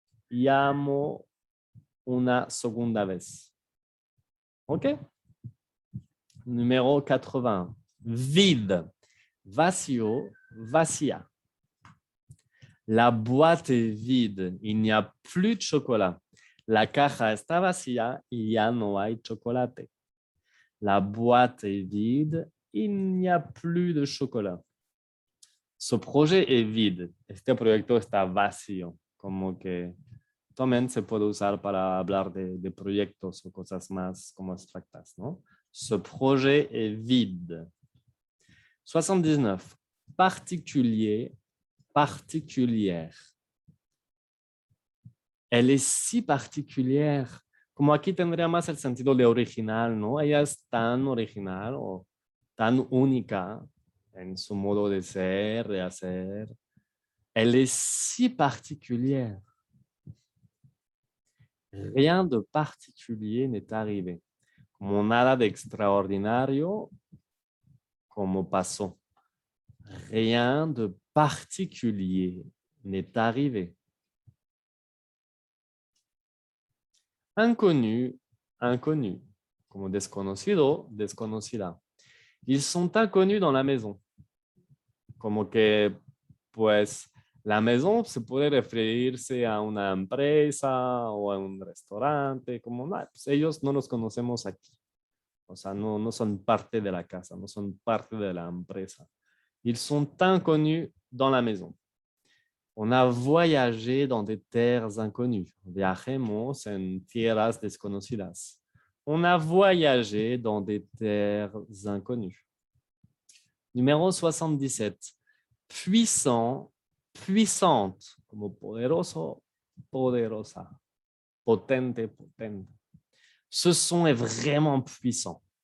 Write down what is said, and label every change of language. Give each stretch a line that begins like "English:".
Spanish: Llamó una segunda vez. OK?
French: Numéro 80. Vide.
Spanish: Vacío, vacía.
French: La boîte est vide, il n'y a plus de chocolat.
Spanish: La caja está vacía y ya no hay chocolate.
French: La boîte est vide, il n'y a plus de chocolat. Ce projet est vide.
Spanish: Este proyecto está vacío. Como que también se puede usar para hablar de proyectos o cosas más como abstractas, ¿no?
French: Ce projet est vide. 79. Particulier, particulière. Elle est si particulière.
Spanish: Como aquí tendría más el sentido de original, ¿no? Ella es tan original o tan única en su modo de ser, de hacer.
French: Elle est si particulière. Rien de particulier n'est arrivé.
Spanish: Como nada de extraordinario, como pasó.
French: Rien de particulier n'est arrivé. Inconnu, inconnu.
Spanish: Como desconocido, desconocida.
French: Ils sont inconnus dans la maison.
Spanish: Como que, pues, la maison se puede referirse a una empresa o a un restaurante, como, pues ellos no los conocemos aquí. O sea, no son parte de la casa, no son parte de la empresa.
French: Ils sont inconnus dans la maison. On a voyagé dans des terres inconnues.
Spanish: Viajemos en tierras desconocidas.
French: On a voyagé dans des terres inconnues. Numéro 77. Puissant, puissante,
Spanish: como poderoso, poderosa, potente, potente.
French: Ce son est vraiment puissant.